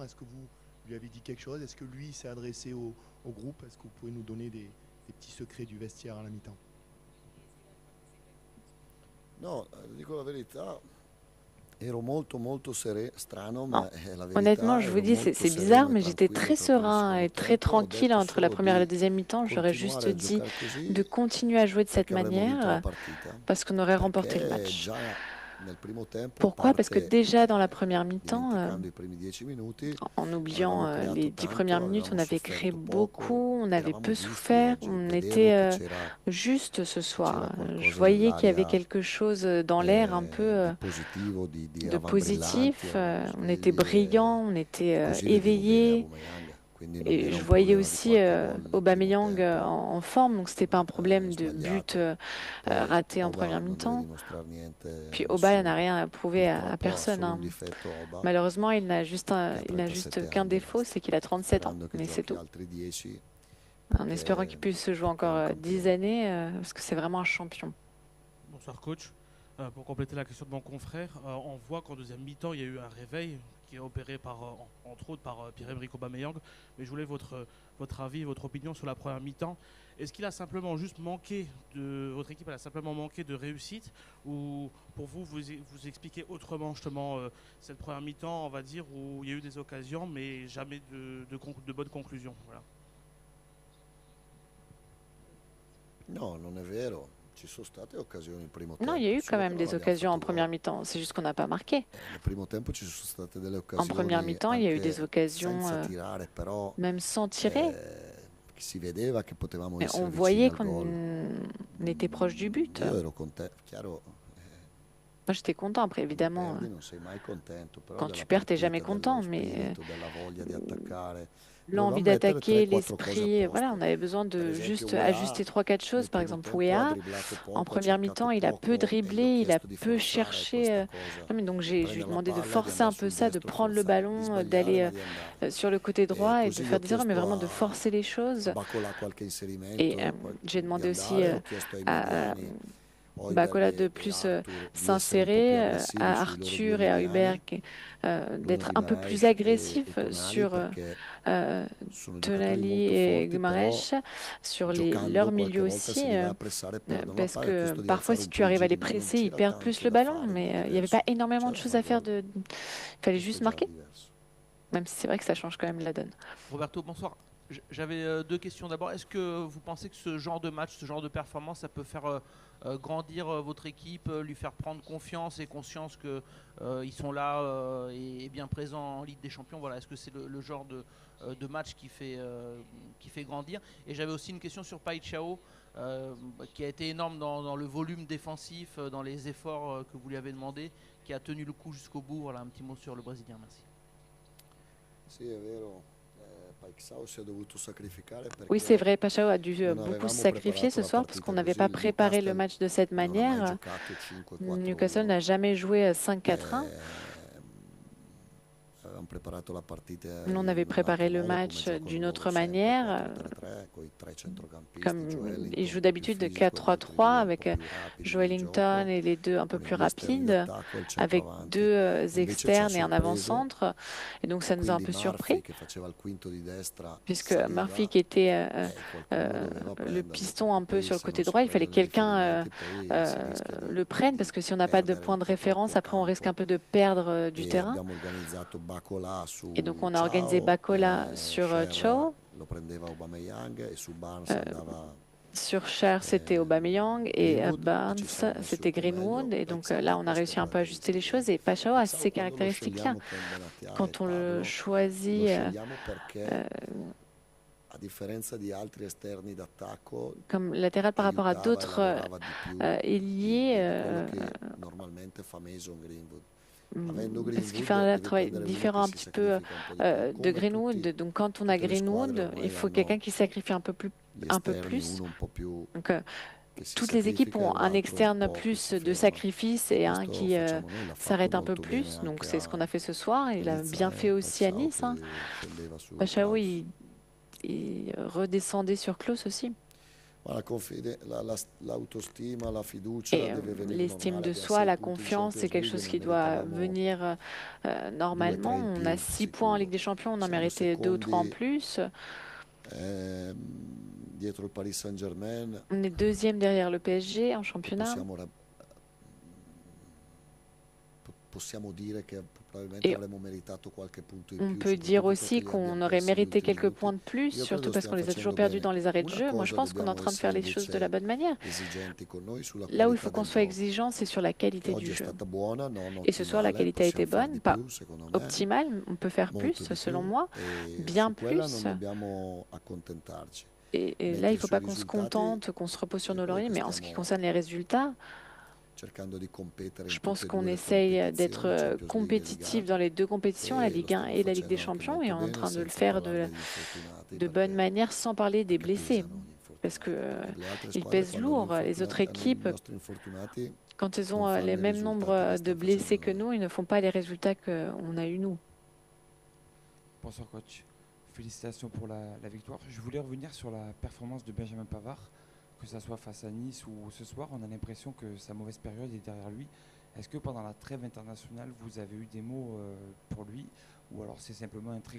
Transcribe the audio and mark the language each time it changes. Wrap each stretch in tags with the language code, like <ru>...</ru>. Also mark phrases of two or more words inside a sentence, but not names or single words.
<fr>Est-ce que vous lui avez dit quelque chose? Est-ce que lui s'est adressé au groupe? Est-ce que vous pouvez nous donner des petits secrets du vestiaire à la mi-temps?</fr> <it>No, dico la verità, ero molto strano,</it> <fr>Non.</fr> <it>ma è la</it> <fr>Honnêtement,</fr> <it>verità,</it> <fr>je vous</fr> <it>ero</it> <fr>dis,</fr> <it>molto</it> <fr>c'est bizarre,</fr> <it>sereno e</it> <fr>mais j'étais</fr> <it>tranquillo</it> <fr>très</fr> <it>proprio nel</it> <fr>serein et</fr> <it>secondo</it> <fr>très</fr> <it>tempo. Ho</it> <fr>tranquille</fr> <it>detto</it> <fr>entre la</fr> <it>solo</it> <fr>première et la</fr> <it>di</it> <fr>deuxième mi-temps. J'aurais juste</fr> <it>continuare a</it> <fr>dit</fr> <it>giocare</it> <fr>de</fr> <it>così</it> <fr>continuer à jouer de cette</fr> <it>perché avremmo vinto la</it> <fr>manière</fr> <it>partita.</it> <fr>parce qu'on aurait remporté le</fr> <it>Perché</it> <fr>match.</fr> <it>già nel primo tempo</it> <fr>Pourquoi? Parce que</fr> <it>parte</it> <fr>déjà dans la première mi-temps,</fr> <it>dimenticando i primi 10 minuti,</it> <fr>en oubliant</fr> <it>avevamo creato</it> <fr>les 10</fr> <it>tanto,</it> <fr>premières minutes, on</fr> <it>avevamo</it> <fr>avait créé</fr> <it>sofferto poco,</it> <fr>beaucoup, on avait</fr> <it>eravamo</it> <fr>peu</fr> <it>giusti</it> <fr>souffert,</fr> <it>oggi,</it> <fr>on</fr> <it>vedevo che</it> <fr>était</fr> <it>c'era</it> <fr>juste ce soir. Je</fr> <it>qualcosa</it> <fr>voyais qu'il y avait</fr> <it>nell'aria</it> <fr>quelque chose dans l'air un peu</fr> <it>di positivo, di</it> <fr>de</fr> <it>eravamo brillanti,</it> <fr>positif.</fr> <it>eravamo</it> <fr>On était</fr> <it>svegli</it> <fr>brillants, on</fr> <it>e</it> <fr>était</fr> <it>così vedevo bene</it> <fr>éveillés.</fr> <it>Aubameyang, quindi non</it> <fr>Et</fr> <it>era</it> <fr>je</fr> <it>un</it> <fr>voyais</fr> <it>problema di</it> <fr>aussi</fr> <it>qualche gol nel primo</it> <fr>Aubameyang</fr> <it>tempo</it> <fr>en forme, donc c'était pas un problème de but</fr> <it>sbagliato. Poi</it> <fr>raté en</fr> <it>Oba</it> <fr>première</fr> <it>non deve</it> <fr>mi-temps.</fr> <it>dimostrare niente</it> <fr>Puis</fr> <it>a</it> <fr>Aubameyang n'a</fr> <it>nessuno,</it> <fr>rien à prouver à</fr> <it>purtroppo ha</it> <fr>personne,</fr> <it>solo un</it> <fr>hein.</fr> <it>difetto Oba,</it> <fr>Malheureusement,</fr> <it>che ha</it> <fr>il n'a juste</fr> <it>37</it> <fr>qu'un</fr> <it>anni e</it> <fr>défaut,</fr> <it>basta,</it> <fr>c'est qu'il a 37 ans,</fr> <it>sperando che</it> <fr>mais c'est</fr> <it>giochi</it> <fr>tout.</fr> <it>altri 10</it> <fr>En espérant</fr> <it>perché</it> <fr>qu'il puisse jouer</fr> <it>è un</it> <fr>encore 10</fr> <it>campione.</it> <fr>années, parce que c'est vraiment un champion. Bonsoir coach. Pour compléter la question de mon confrère, on voit qu'en deuxième mi-temps, il y a eu un réveil qui est opéré entre autres par Pierre-Emerick Aubameyang. Mais je voulais votre avis, votre opinion sur la première mi-temps. Est-ce qu'il a simplement juste manqué votre équipe a simplement manqué de réussite, ou pour vous expliquez autrement justement cette première mi-temps, on va dire, où il y a eu des occasions mais jamais de bonnes conclusions. Voilà.</fr> <it>No, non è vero. Ci sono state occasioni in primo tempo.</it> <fr>Non, il y a eu</fr> <it>solo</it> <fr>quand</fr> <it>che</it> <fr>même</fr> <it>non</it> <fr>des</fr> <it>abbiamo</it> <fr>occasions en</fr> <it>fatto</it> <fr>première</fr> <it>gol.</it> <fr>mi-temps. C'est juste qu'on n'a pas marqué.</fr> <it>Nel primo tempo ci sono state delle</it> <fr>En</fr> <it>occasioni</it> <fr>première mi-temps, il y a eu des</fr> <it>anche</it> <fr>occasions,</fr> <it>senza tirare, però</it> <fr>même sans tirer.</fr> <it>che si vedeva che potevamo</it> <fr>Mais</fr> <it>essere</it> <fr>on</fr> <it>vicini</it> <fr>voyait</fr> <it>al</it> <fr>qu'on</fr> <it>gol.</it> <fr>était proche du but.</fr> <it>Io ero contento, chiaro,</it> <fr>Moi, j'étais content. Après,</fr> <it>quando</it> <fr>évidemment,</fr> <it>perdi non sei mai contento, però</it> <fr>quand</fr> <it>della</it> <fr>tu perds, t'es</fr> <it>partita,</it> <fr>jamais content.</fr> <it>dello</it> <fr>Mais</fr> <it>spirito, della voglia di attaccare.</it> <fr>l'envie</fr> <it>Dovevamo mettere</it> <fr>d'attaquer,</fr> <it>3-4 cose a</it> <fr>l'esprit, voilà,</fr> <it>posto.</it> <fr>on avait besoin</fr> <it>Per</it> <fr>de</fr> <it>esempio</it> <fr>juste</fr> <it>UEA</it> <fr>ajuster 3-4</fr> <it>nel</it> <fr>choses. Par</fr> <it>primo</it> <fr>exemple,</fr> <it>tempo ha</it> <fr>Wea,</fr> <it>dribblato</it> <fr>en</fr> <it>poco, ha</it> <fr>première mi-temps,</fr> <it>cercato</it> <fr>il a peu</fr> <it>poco e gli ho</it> <fr>dribblé, il a</fr> <it>chiesto di</it> <fr>peu</fr> <it>forzare</it> <fr>cherché.</fr> <it>questa cosa,</it> <fr>Non, mais donc</fr> <it>di</it> <fr>je lui ai</fr> <it>prendere la</it> <fr>demandé de</fr> <it>palla e di</it> <fr>forcer un</fr> <it>andare</it> <fr>peu</fr> <it>sul</it> <fr>ça, de</fr> <it>destro,</it> <fr>prendre le</fr> <it>forzare, di</it> <fr>ballon,</fr> <it>sbagliare</it> <fr>d'aller</fr> <it>ma di andare.</it> <fr>sur le côté</fr> <it>E</it> <fr>droit et de</fr> <it>così gli</it> <fr>faire</fr> <it>ho</it> <fr>des erreurs, mais</fr> <it>chiesto</it> <fr>vraiment de forcer les</fr> <it>a</it> <fr>choses.</fr> <it>Bacola qualche</it> <fr>Et</fr> <it>inserimento</it> <fr>j'ai</fr> <it>di</it> <fr>demandé aussi</fr> <it>andare, ho chiesto ai</it> <fr>à</fr> <it>mediani</it> <fr>Bacola</fr> <it>Højbjerg</it> <fr>de</fr> <it>e</it> <fr>plus</fr> <it>Arthur di essere un po'</it> <fr>s'insérer,</fr> <it>più aggressivi</it> <fr>à</fr> <it>sui loro due</it> <fr>Arthur et à</fr> <it>mediani,</it> <fr>Hubert</fr> <it>Bruno</it> <fr>d'être un peu plus</fr> <it>Guimaraes</it> <fr>agressifs</fr> <it>e Tonali,</it> <fr>sur</fr> <it>perché</it> <fr>euh,</fr> <it>sono giocatori</it> <fr>Tonali</fr> <it>molto</it> <fr>et</fr> <it>forti, però</it> <fr>Guimaraes, sur</fr> <it>giocando</it> <fr>leurs</fr> <it>qualche</it> <fr>milieux</fr> <it>volta</it> <fr>aussi.</fr> <it>si li va a pressare e perdono la</it> <fr>Parce</fr> <it>palla, e</it> <fr>que</fr> <it>questo di</it> <fr>parfois,</fr> <it>alzare</it> <fr>si</fr> <it>un</it> <fr>tu</fr> <it>po' i</it> <fr>arrives à</fr> <it>giri,</it> <fr>les</fr> <it>ma non</it> <fr>presser, ils</fr> <it>c'era</it> <fr>perdent plus</fr> <it>tanto</it> <fr>le</fr> <it>da</it> <fr>ballon.</fr> <it>fare</it> <fr>Mais</fr> <it>di</it> <fr>il n'y avait pas</fr> <it>diverso.</it> <fr>énormément de</fr> <it>C'era</it> <fr>choses</fr> <it>da</it> <fr>à faire.</fr> <it>fare</it> <fr>Il fallait</fr> <it>questo</it> <fr>juste</fr> <it>è già</it> <fr>marquer,</fr> <it>diverso.</it> <fr>même si c'est vrai que ça change quand même la donne. Roberto, bonsoir. J'avais deux questions. D'abord, est-ce que vous pensez que ce genre de match, ce genre de performance, ça peut faire grandir votre équipe, lui faire prendre confiance et conscience qu'ils sont là et bien présents en Ligue des Champions? Voilà, est-ce que c'est le genre de match qui fait grandir? Et j'avais aussi une question sur Paixão, qui a été énorme dans le volume défensif, dans les efforts que vous lui avez demandé, qui a tenu le coup jusqu'au bout. Voilà, un petit mot sur le Brésilien, merci.</fr> <it>Sì, è vero. Paixão si è dovuto sacrificare</it> <fr>Oui,</fr> <it>perché</it> <fr>c'est vrai, Paixão a dû</fr> <it>non</it> <fr>beaucoup</fr> <it>avevamo</it> <fr>se sacrifier</fr> <it>preparato</it> <fr>ce</fr> <it>la</it> <fr>soir parce</fr> <it>partita</it> <fr>qu'on n'avait</fr> <it>così.</it> <fr>pas préparé le</fr> <it>Newcastle</it> <fr>match de cette</fr> <it>non ha mai</it> <fr>manière.</fr> <it>giocato 5-4-1.</it> <fr>Newcastle n'a jamais joué 5-4-1.</fr> <it>Avevamo preparato la partita</it> <fr>Nous, on</fr> <it>in</it> <fr>avait</fr> <it>un</it> <fr>préparé</fr> <it>altro</it> <fr>le</fr> <it>modo, come</it> <fr>match</fr> <it>giocano</it> <fr>d'une</fr> <it>loro</it> <fr>autre</fr> <it>sempre,</it> <fr>manière.</fr> <it>4-3-3, coi tre centrocampisti,</it> <fr>Comme ils</fr> <it>Joelinton</it> <fr>jouent</fr> <it>più</it> <fr>d'habitude de</fr> <it>fisico, gli altri</it> <fr>4-3-3</fr> <it>due un po'</it> <fr>avec</fr> <it>più rapidi nel</it> <fr>Joelinton</fr> <it>gioco,</it> <fr>et les deux un peu</fr> <it>con</it> <fr>plus</fr> <it>gli esterni</it> <fr>rapides,</fr> <it>d'attacco e il</it> <fr>avec</fr> <it>centravanti.</it> <fr>deux</fr> <it>E invece ci ha</it> <fr>externes et un</fr> <it>sorpreso,</it> <fr>avant-centre. Et donc ça nous a un</fr> <it>quindi</it> <fr>peu</fr> <it>Murphy</it> <fr>surpris,</fr> <it>che faceva il quinto di destra</it> <fr>puisque</fr> <it>saliva,</it> <fr>Murphy, qui était</fr> <it>qualcuno doveva</it> <fr>le</fr> <it>prenderlo,</it> <fr>piston un</fr> <it>perché</it> <fr>peu</fr> <it>poi</it> <fr>sur le</fr> <it>se</it> <fr>côté</fr> <it>non si</it> <fr>droit, il fallait</fr> <it>prendono i</it> <fr>quelqu'un</fr> <it>riferimenti poi si rischia</it> <fr>le prenne, parce que si on n'a pas de</fr> <it>perdere</it> <fr>point</fr> <it>un</it> <fr>de</fr> <it>po'</it> <fr>référence,</fr> <it>troppo</it> <fr>après on risque un</fr> <it>campo.</it> <fr>peu de perdre du</fr> <it>E</it> <fr>terrain.</fr> <it>abbiamo organizzato Bacola</it> <fr>Et donc</fr> <it>su</it> <fr>on a organisé</fr> <it>Ciao,</it> <fr>Bacola sur</fr> <it>Scher</it> <fr>Cho.</fr> <it>lo prendeva Aubameyang e su Barnes</it> <fr>Euh,</fr> <it>andava</it> <fr>Sur Cher, c'était Aubameyang et</fr> <it>Greenwood, e</it> <fr>Barnes,</fr> <it>ci siamo messi</it> <fr>c'était</fr> <it>un po' meglio.</it> <fr>Greenwood. Et donc</fr> <it>Paixão</it> <fr>là,</fr> <it>ha</it> <fr>on a</fr> <it>queste</it> <fr>réussi un peu à ajuster les choses. Et</fr> <it>caratteristiche.</it> <fr>Paixão a</fr> <it>Paixão</it> <fr>ces</fr> <it>quando lo</it> <fr>caractéristiques-là.</fr> <it>scegliamo con Benatia e</it> <fr>Quand on le</fr> <it>Pablo, lo</it> <fr>choisit,</fr> <it>scegliamo perché a differenza di altri esterni d'attacco</it> <fr>comme latéral par rapport à</fr> <it>aiutava e</it> <fr>d'autres</fr> <it>lavorava di più</it> <fr>ailiers,</fr> <it>quello che normalmente fa Mason Greenwood. Avendo</it> <fr>parce qu'il</fr> <it>Greenwood</it> <fr>fait un</fr> <it>devi</it> <fr>travail</fr> <it>prendere uno</it> <fr>différent</fr> <it>che</it> <fr>un</fr> <it>si</it> <fr>petit peu</fr> <it>sacrifica un po' di più,</it> <fr>de</fr> <it>come</it> <fr>Greenwood.</fr> <it>tutti,</it> <fr>Donc quand on a</fr> <it>tutte le squadre</it> <fr>Greenwood,</fr> <it>ormai</it> <fr>il faut</fr> <it>hanno</it> <fr>quelqu'un qui sacrifie un peu</fr> <it>gli</it> <fr>plus.</fr> <it>esterni, uno un po' più</it> <fr>Donc</fr> <it>che si</it> <fr>toutes les équipes</fr> <it>sacrifica e</it> <fr>ont un</fr> <it>l'altro un</it> <fr>externe</fr> <it>po' che</it> <fr>plus</fr> <it>si</it> <fr>de</fr> <it>ferma.</it> <fr>sacrifice et un</fr> <it>Questo</it> <fr>qui</fr> <it>facciamo noi, l'ha fatto</it> <fr>s'arrête un peu</fr> <it>molto bene</it> <fr>plus. Donc</fr> <it>anche</it> <fr>c'est ce qu'on</fr> <it>a</it> <fr>a fait ce soir. Il a</fr> <it>Nizza</it> <fr>bien fait aussi à</fr> <it>Paixão</it> <fr>Nice.</fr> <it>che scendeva su</it> <fr>Paixão,</fr> <it>Klaus.</it> <fr>il redescendait sur Klose aussi.</fr> <it>Ma l'autostima, la fiducia</it> <fr>Et</fr> <it>deve venire</it> <fr>l'estime</fr> <it>normale.</it> <fr>de</fr> <it>Abbiamo</it> <fr>soi,</fr> <it>6</it> <fr>la</fr> <it>punti in</it> <fr>confiance, c'est</fr> <it>Champions</it> <fr>quelque</fr> <it>League,</it> <fr>chose</fr> <it>ne</it> <fr>qui doit</fr> <it>meritavamo</it> <fr>venir</fr> <it>2</it> <fr>normalement.</fr> <it>3 in</it> <fr>On</fr> <it>più</it> <fr>a 6 points en Ligue</fr> <it>sicuro.</it> <fr>des Champions, on en</fr> <it>Siamo</it> <fr>méritait 2 ou 3 en</fr> <it>secondi</it> <fr>plus.</fr> <it>dietro il Paris Saint-Germain.</it> <fr>On est deuxième derrière le PSG en championnat.</fr> <it>Possiamo dire che probabilmente</it> <fr>Et</fr> <it>avremmo meritato qualche punto in</it> <fr>on</fr> <it>più,</it> <fr>peut dire</fr> <it>soprattutto</it> <fr>aussi</fr> <it>perché li</it> <fr>qu'on</fr> <it>abbiamo</it> <fr>aurait</fr> <it>persi negli</it> <fr>mérité</fr> <it>ultimi</it> <fr>quelques</fr> <it>minuti.</it> <fr>points de plus,</fr> <it>Io</it> <fr>surtout</fr> <it>credo</it> <fr>parce qu'on</fr> <it>stiamo</it> <fr>les a toujours</fr> <it>facendo</it> <fr>perdus</fr> <it>bene.</it> <fr>dans les arrêts de</fr> <it>Una</it> <fr>jeu. Moi, je</fr> <it>cosa</it> <fr>pense qu'on est en</fr> <it>dobbiamo</it> <fr>train de faire</fr> <it>essere</it> <fr>les choses de</fr> <it>invece</it> <fr>la bonne manière.</fr> <it>esigenti con noi sulla</it> <fr>Là où il</fr> <it>qualità</it> <fr>faut qu'on</fr> <it>del</it> <fr>soit</fr> <it>gioco,</it> <fr>exigeant, c'est sur la qualité</fr> <it>che</it> <fr>du</fr> <it>oggi è</it> <fr>jeu.</fr> <it>stata buona, non</it> <fr>Et ce soir, la</fr> <it>ottimale,</it> <fr>qualité a été</fr> <it>possiamo far</it> <fr>bonne,</fr> <it>di</it> <fr>pas</fr> <it>più secondo me,</it> <fr>optimale. On peut faire</fr> <it>molto</it> <fr>plus,</fr> <it>di</it> <fr>selon</fr> <it>più,</it> <fr>moi,</fr> <it>e</it> <fr>bien</fr> <it>su quella</it> <fr>plus.</fr> <it>non dobbiamo accontentarci.</it> <fr>Et là, il</fr> <it>Mentre</it> <fr>ne faut</fr> <it>sui</it> <fr>pas qu'on se</fr> <it>risultati</it> <fr>contente, qu'on se repose sur</fr> <it>io</it> <fr>nos</fr> <it>credo</it> <fr>lauriers,</fr> <it>che</it> <fr>mais en ce qui</fr> <it>stiamo</it> <fr>concerne les résultats,</fr> <it>cercando di competere</it> <fr>je</fr> <it>in</it> <fr>pense</fr> <it>tutte e</it> <fr>qu'on</fr> <it>due le</it> <fr>essaye d'être</fr> <it>competizioni, Champions League e</it> <fr>compétitif</fr> <it>Liga,</it> <fr>dans les deux compétitions, la</fr> <it>e lo</it> <fr>Ligue 1</fr> <it>stiamo</it> <fr>et la Ligue des</fr> <it>facendo anche</it> <fr>Champions, et</fr> <it>molto</it> <fr>on est en</fr> <it>bene,</it> <fr>train de le</fr> <it>senza</it> <fr>faire</fr> <it>parlare degli infortunati,</it> <fr>de bonne</fr> <it>perché</it> <fr>manière sans parler des blessés.</fr> <it>pesano gli</it> <fr>Parce que</fr> <it>infortunati. Le altre</it> <fr>ils</fr> <it>squadre,</it> <fr>pèsent</fr> <it>quando</it> <fr>lourd.</fr> <it>gli</it> <fr>Les autres</fr> <it>infortunati hanno i</it> <fr>équipes,</fr> <it>nostri infortunati,</it> <fr>quand elles</fr> <it>non</it> <fr>ont</fr> <it>fanno</it> <fr>les</fr> <it>i</it> <fr>mêmes</fr> <it>risultati</it> <fr>nombres</fr> <it>che</it> <fr>de</fr> <it>stiamo</it> <fr>blessés</fr> <it>facendo</it> <fr>que</fr> <it>noi.</it> <fr>nous, ils ne font pas les résultats qu'on a eu nous. Bonsoir coach, félicitations pour la victoire. Je voulais revenir sur la performance de Benjamin Pavard, que ce soit face à Nice ou ce soir. On a l'impression que sa mauvaise période est derrière lui Est-ce que pendant la trêve internationale, vous avez eu des mots pour lui, ou alors c'est simplement un très grand</fr>